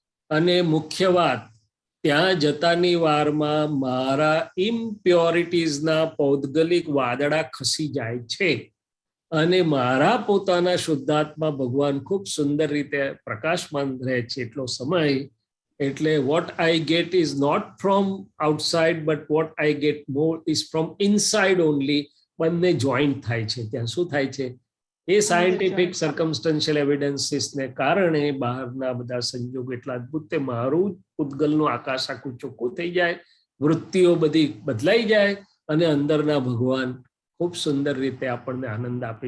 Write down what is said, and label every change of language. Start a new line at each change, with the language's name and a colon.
Gujarati: અને મુખ્ય વાત, ત્યાં જતાની વારમાં મારા ઇમ્પ્યોરિટીઝના પૌદ્ગલિક વાદળા ખસી જાય છે, અને મારા પોતાના શુદ્ધાત્મા ભગવાન ખૂબ સુંદર રીતે પ્રકાશમાન રહે છે એટલો સમય.
English: એટલે what I get is not from outside, but what I get more is from inside only.
Gujarati: બંને જોઈન્ટ થાય છે. ત્યાં શું થાય છે? એ સાયન્ટિફિક સર્કમસ્ટન્શિયલ એવિડન્સીસને કારણે બહારના બધા સંજોગો એટલા અદભુત, તે મારું પૂતગલનું આકાશ આખું ચોખ્ખું થઈ જાય, વૃત્તિઓ બધી બદલાઈ જાય, અને અંદરના ભગવાન ખૂબ સુંદર રીતે આપણને આનંદ આપે.